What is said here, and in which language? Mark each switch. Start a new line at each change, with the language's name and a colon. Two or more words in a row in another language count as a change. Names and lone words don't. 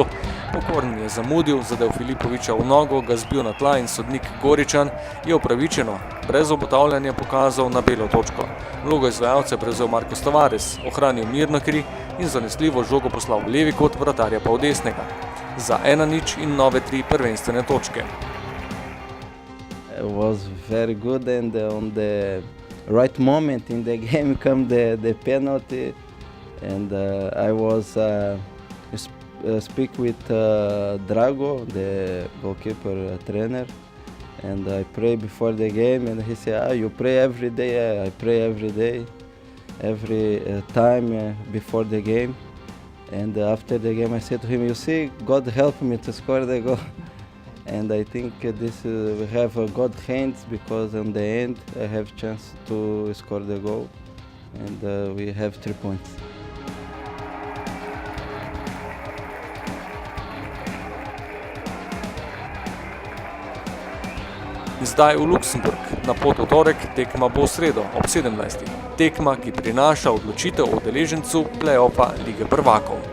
Slovenian: Pokorn je zamudil, zadev Filipoviča v nogo, ga zbil na tla in sodnik Goričan je upravičeno, brez obotavljanja pokazal na belo točko. Vlogo izvajalca je prevzel Marcos Tavares, ohranil mirno kri in zanesljivo žogo poslal v levi kot, vratarja pa v desnega. Za 1-0 in nove 3 prvenstvene točke.
English: It was very good, and on the right moment in the game came the penalty, and I was speak with Drago, the goalkeeper trainer, and I pray before the game, and he said, you pray every day? I pray every day, every time before the game. And after the game I said to him, you see, God helped me to score the goal. And I think this we have good hands, because in the end I have chance to score the goal, and we have 3 points.
Slovenian: Zdaj v Luksemburg, na pot v torek, tekma bo v sredo ob 17. Tekma, ki prinaša odločitev o udeležencu play-offa Lige prvakov.